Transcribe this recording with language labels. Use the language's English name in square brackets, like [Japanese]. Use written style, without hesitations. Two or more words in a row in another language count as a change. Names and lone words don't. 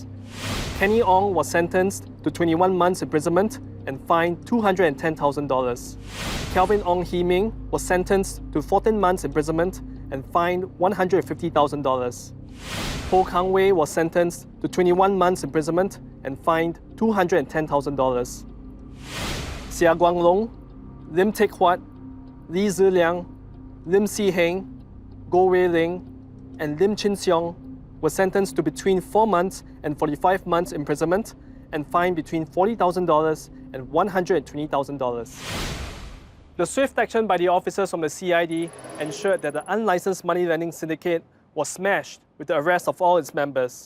[English] Kenny Ong was sentenced to 21 months imprisonment and fined $210,000. Kelvin Ong Hee Ming was sentenced to 14 months imprisonment and fined $150,000. Ho Kang Wei was sentenced to 21 months imprisonment and fined $210,000. Xia Guanglong, Lim Teck Huat, Li Ziliang, Lim Si Heng, Goh Wei Ling, and Lim Chin Siong were sentenced to between 4 months and 45 months imprisonment and fined between $40,000 and $120,000. The swift action by the officers from the CID ensured that the unlicensed money lending syndicate was smashed with the arrest of all its members.